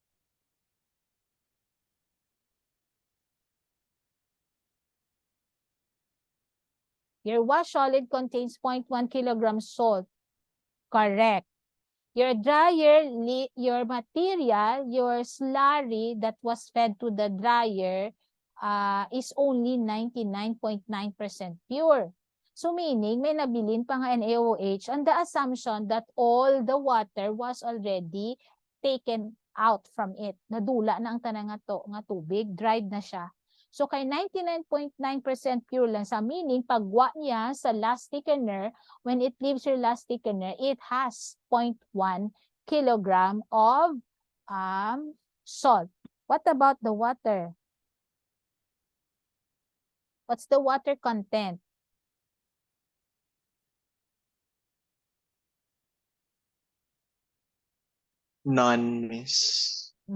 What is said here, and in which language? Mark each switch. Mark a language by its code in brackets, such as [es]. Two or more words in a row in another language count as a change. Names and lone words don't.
[en] Your wash solid contains 0.1 kilograms salt. Correct. Your dryer, your material, your slurry that was fed to the dryer is only 99.9% pure. So meaning, [hil] may nabilin pa nga [en] NaOH on the assumption that all the water was already taken out from it. [hil] Nadula na ang tanang nga tubig, dried na siya. [en] So [hil] kay 99.9% pure lang sa meaning, pagwa niya sa [en] last thickener, when it leaves your last thickener, it has 0.1 kilogram of salt. What about the water? What's the water content? None, Miss.